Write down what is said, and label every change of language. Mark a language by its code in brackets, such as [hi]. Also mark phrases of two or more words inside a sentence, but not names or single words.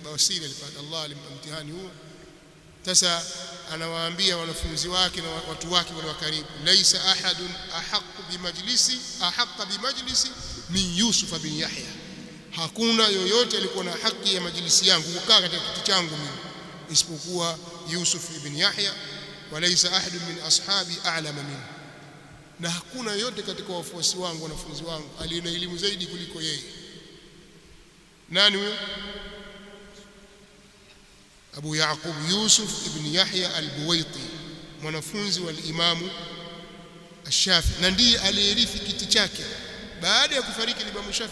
[sw] Bawasiri alipata, Allah alimpa mtihani huo. Sasa anawaambia wanafunzi wake na watu wake wa karibu, [ar] ليس أحد أحق بمجلسي من يوسف بن يحيى, [sw] hakuna yoyote alikuwa na haki ya majlisi yangu, kukaa katika kiti changu mimi, isipokuwa Yusuf ibn Yahya. [ar] وليس أحد من أصحابي أعلم منه, [sw] na hakuna yoyote katika wafuasi wangu, wanafunzi wangu, aliye na elimu zaidi kuliko yeye. Nani huyo? Abu Yaqub Yusuf ibn Yahya al-Buwaiti, mwanafunzi wa al-Imam al-Shafi'i, na ndiye aliyerithi kiti chake baada ya kufariki Imam Shafi'i.